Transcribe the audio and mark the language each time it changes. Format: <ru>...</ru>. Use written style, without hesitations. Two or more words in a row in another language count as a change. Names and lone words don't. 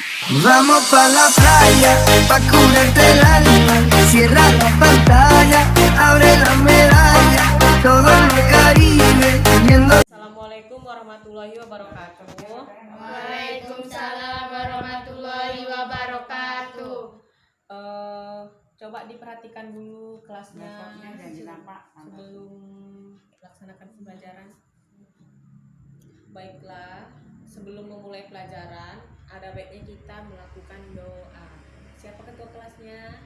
<es>Vamos pa la playa, pa curarte el alma. Cierra la pantalla, abre la medalla. Todo en el Caribe, viendo.</es> <ar>السلام عليكم ورحمة الله وبركاته. وعليكم السلام ورحمة الله وبركاته.</ar> <id>Coba diperhatikan dulu kelasnya sebelum melaksanakan pembelajaran. Baiklah, sebelum memulai pelajaran, ada baiknya kita melakukan doa. Siapa ketua kelasnya?</id>